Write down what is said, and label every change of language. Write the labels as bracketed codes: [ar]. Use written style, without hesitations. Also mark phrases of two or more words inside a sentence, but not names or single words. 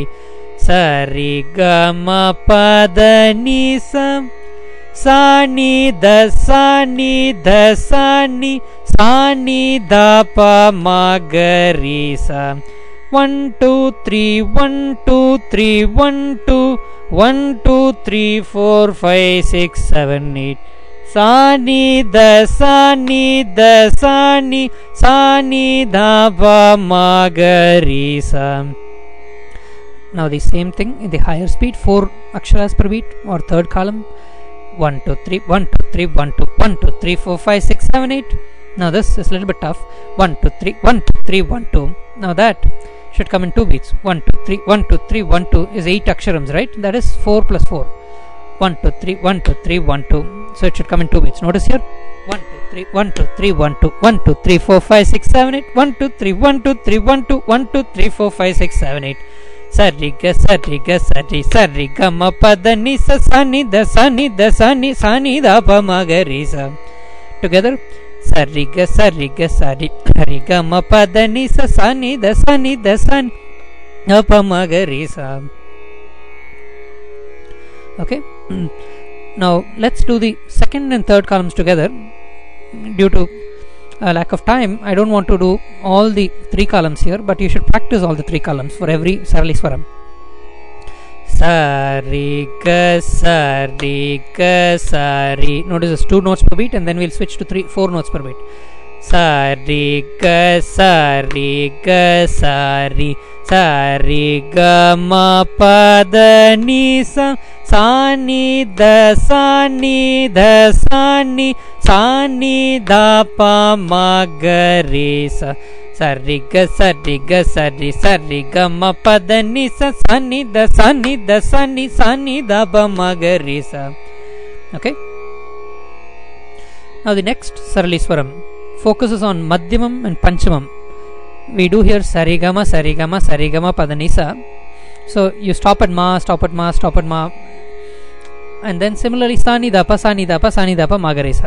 [en] Sa re ga ma pa da ni sa. Sa ni da sa ni da sa ni da pa ma ga re sa. 1 2 3 1 2 3 1 2 1 2 3 4 5 6 7 8. Sa ni da sa ni da sa ni da pa ma ga re sa. Now the same thing in the higher speed, 4 aksharas per beat or third column. 1 2 3 1 2 3 1 2 1 2 3 4 5 6 7 8. Now this is a little bit tough. 1 2 3 1 2 3 1 2. Now that should come in 2 beats. 1 2 3 1 2 3 1 2 is 8 aksharams, right? That is 4 plus 4. 1 2 3 1 2 3 1 2. So it should come in 2 beats. Notice here. 1 2 3 1 2 3 1 2 1 2 3 4 5 6 7 8. 1 2 3 1 2 3 1 2 1 2 3 4 5 6 7 8. Sa re ga sa re ga sa re. Sa re ga ma pa da ni sa. Sa ni da sa ni da sa ni da pa ma ga re sa. Together. Sa re ga sa re ga sa re. Re ga ma pa da ni sa ni da sa ni da pa ma ga re sa. Okay. Now let's do the second and third columns together. Due to lack of time, I don't want to do all the 3 columns here, but you should practice all the 3 columns for every Sarali Swaram. Sa re ga sa re ga sa re. Notice it's 2 notes per beat, and then we'll switch to 4 notes per beat. Sa re ga sa re ga sa re. Sa re ga ma pa da ni sa. Sa ni da sa ni da sa ni da pa ma ga re sa. Sa re ga sa re ga sa re. Sa re ga ma pa da ni sa. Sa ni da pa ma ga re sa. Okay. Now the next Sarali Swaram focuses on Madhyamam and Panchamam. We do here Sarigama, Sarigama, Sarigama, Padanisa. So you stop at Ma, stop at Ma, stop at Ma. and then similarly Sani Dapa, Sani Dapa, Sani Dapa, Magaresa.